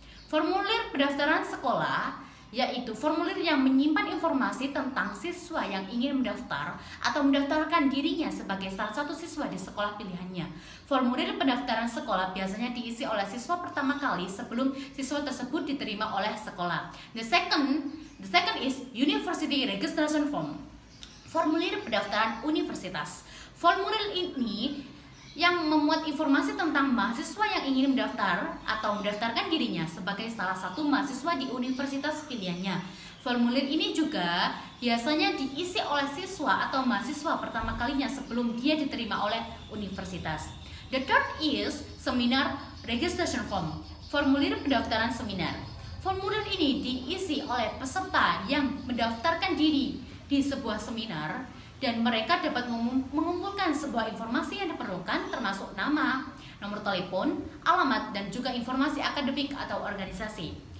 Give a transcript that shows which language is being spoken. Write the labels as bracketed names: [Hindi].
[Indonesian] Formulir pendaftaran sekolah yaitu formulir yang menyimpan informasi tentang siswa yang ingin mendaftar atau mendaftarkan dirinya sebagai salah satu siswa di sekolah pilihannya. Formulir pendaftaran sekolah biasanya diisi oleh siswa pertama kali sebelum siswa tersebut diterima oleh sekolah. [English] The second is University Registration Form. [Indonesian] Formulir pendaftaran universitas. Formulir ini yang memuat informasi tentang mahasiswa yang ingin mendaftar atau mendaftarkan dirinya sebagai salah satu mahasiswa di universitas pilihannya. Formulir ini juga biasanya diisi oleh siswa atau mahasiswa pertama kalinya sebelum dia diterima oleh universitas. [English] The third is Seminar Registration Form. [Indonesian] Formulir pendaftaran seminar. Formulir ini diisi oleh peserta yang mendaftarkan diri di sebuah seminar dan mereka dapat mengumpulkan sebuah informasi yang diperlukan termasuk nama, nomor telepon, alamat, dan juga informasi akademik atau organisasi.